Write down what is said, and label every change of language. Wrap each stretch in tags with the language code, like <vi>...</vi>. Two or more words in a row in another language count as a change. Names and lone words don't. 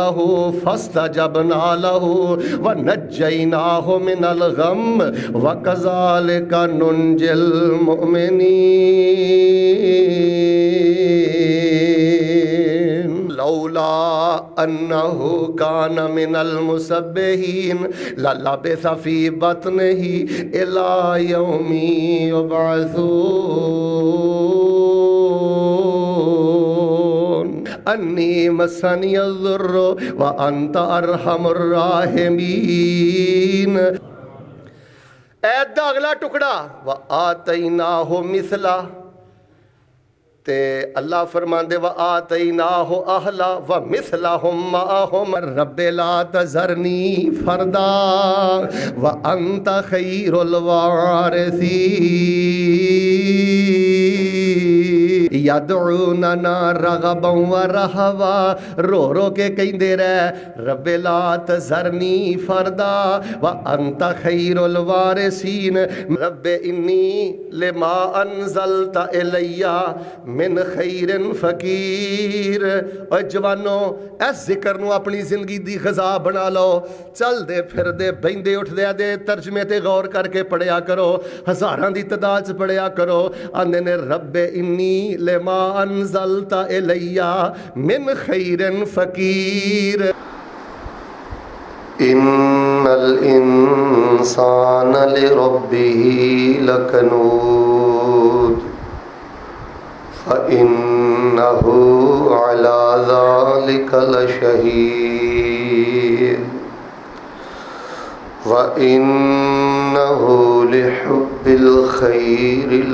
<ar>له ونجیناہ من الغم وکذالک ننجی المؤمنین لولا انہ کان من المسبحین للبث فی بطنہ الی یوم یبعثون انی مسنی الضر وانت ارحم الراحمین.</ar> <pa>ایت دا اگلا ٹکڑا</pa> <ar>وآتیناہ مثلا</ar> <pa>تے اللہ فرماندے</pa> <ar>وآتیناہ اہلا ومثلہم معہم رب لا تذرنی فردا وانت خیر الوارثین یدعوننا رغبا ورہبا</ar> <pa>رو رو کے کہندے رہے</pa> <ar>رب لا تذرنی فردا وانت خیر الوارثین رب انی لما انزلت الیہ من خیر فقیر.</ar> <pa>اور جوانو اس ذکر نو اپنی زندگی دی غذا بنا لو. چل دے پھر دے بہندے اٹھ دے ترجمے تے غور کر کے پڑھیا کرو. ہزاراں دی تعداد سے پڑھیا کرو. آندے نے</pa> <ar>رب انی لما انزلت الیہ من خیر فقیر. ان الانسان لربہ لکنود فإنه على ذلك لشهيد وإنه لحب الخير</ar>